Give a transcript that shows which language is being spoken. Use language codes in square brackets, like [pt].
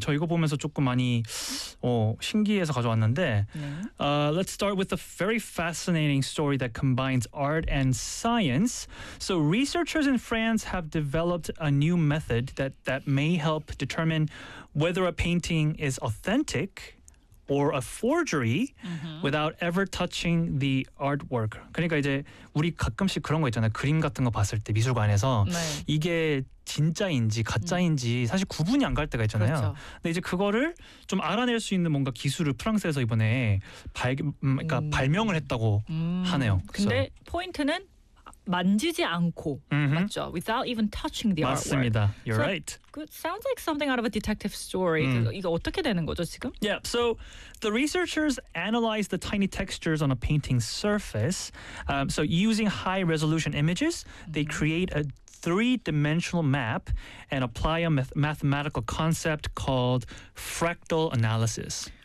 [ko] 저 이거 보면서 조금 많이 신기해서 가져왔는데. [en] Let's start with a very fascinating story that combines art and science. So researchers in France have developed a new method that may help determine whether a painting is authentic or a forgery mm-hmm. without ever touching the artwork. [ko] 그러니까 이제 우리 가끔씩 그런 거 있잖아요. 그림 같은 거 봤을 때 미술관에서 네. 이게 진짜인지 가짜인지 사실 구분이 안 갈 때가 있잖아요. 그렇죠. 근데 이제 그거를 좀 알아낼 수 있는 뭔가 기술을 프랑스에서 이번에 그러니까 발명을 했다고 하네요. 그래서. 근데 포인트는 만지지 않고 mm-hmm. 맞죠? [en] Without even touching the [ko] 맞습니다. [en] artwork. You're so right. Good. Sounds like something out of a detective story. Mm. [ko] 이거 어떻게 되는 거죠, 지금? [en] Yeah. So the researchers analyzed the tiny textures on a painting's surface. So using high-resolution images, they create a three-dimensional map and apply a mathematical concept called fractal analysis.